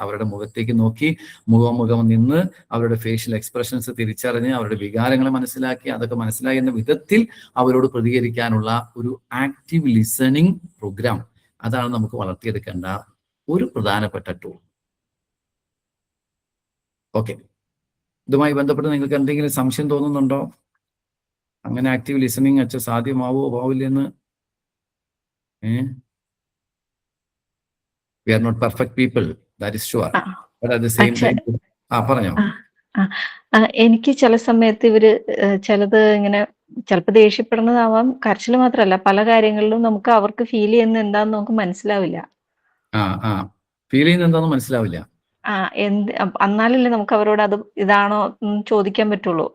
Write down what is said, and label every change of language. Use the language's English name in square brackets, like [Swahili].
[Malayalam] അവരുടെ മുഖത്തേക്ക് നോക്കി മുഖം നിന്ന് അവരുടെ ഫേഷ്യൽ എക്സ്പ്രഷൻസ് തിരിച്ചറിഞ്ഞ് അവരുടെ വികാരങ്ങളെ മനസ്സിലാക്കി അതൊക്കെ മനസ്സിലായി എന്ന വിധത്തിൽ അവരോട് പ്രതികരിക്കാനുള്ള ഒരു ആക്റ്റീവ് ലിസണിങ് പ്രോഗ്രാം, അതാണ് നമുക്ക് വളർത്തിയെടുക്കേണ്ട ഒരു പ്രധാനപ്പെട്ട ടൂൾ. ഓക്കെ, ഇതുമായി ബന്ധപ്പെട്ട് നിങ്ങൾക്ക് എന്തെങ്കിലും സംശയം തോന്നുന്നുണ്ടോ? അങ്ങനെ ആക്റ്റീവ് ലിസണിങ് വെച്ചാൽ സാധ്യമാവില്ലെന്ന്? [English] We are not perfect people, that is sure. But at the same time, [Malayalam] പറഞ്ഞോ. എനിക്ക് ചില സമയത്ത് ഇവര് ചിലത് ഇങ്ങനെ ചിലപ്പോൾ ദേഷ്യപ്പെടുന്നതാവാം. കരച്ചിൽ മാത്രമല്ല, പല കാര്യങ്ങളിലും നമുക്ക് അവർക്ക് ഫീൽ ചെയ്യുന്ന എന്താന്ന് നമുക്ക് മനസ്സിലാവില്ല. ഫീൽ ചെയ്യുന്ന എന്താന്ന് മനസ്സിലാവില്ല. എന്നാലല്ലേ നമുക്ക് അവരോട് അത് ഇതാണോ ചോദിക്കാൻ പറ്റുള്ളൂ.